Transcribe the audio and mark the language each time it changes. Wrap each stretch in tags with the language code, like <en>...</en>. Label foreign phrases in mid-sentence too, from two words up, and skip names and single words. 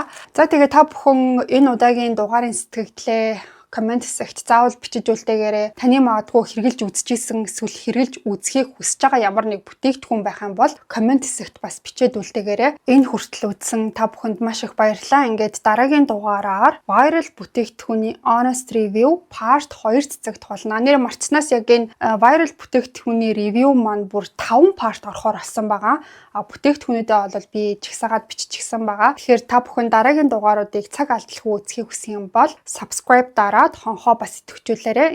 <mn>За тэгээ та бүхэн энэ удаагийн дугаарын сэтгэгдлээ комент хэсэгт заавал бичиж үлдээгээрэй. Таны магадгүй хэрглэж үзчихсэн эсвэл хэрглэж үзхийг хүсэж байгаа ямар нэг бүтээгдэхүүн байх юм бол комент хэсэгт бас бичээд үлдээгээрэй. Энэ хүртэл үзсэн та бүхэнд маш их баярлалаа. Ингээд дараагийн дугаараар viral бүтээгдэхүүний</mn> <en>honest review part 2</en> <mn>цэцэгт болно. Нэр марцнаас яг энэ viral бүтээгдэхүүний review маань бүр 5 part орохоор болсон байгаа. Бүтээгдэхүүнүүдээ бол би чагсаагаад биччихсэн байгаа. Тэгэхээр та бүхэн дараагийн дугааруудыг цаг алдалгүй үзхийг хүсэн юм бол subscribe дараад хонхоо бас идэвхжүүлээрэй.</mn>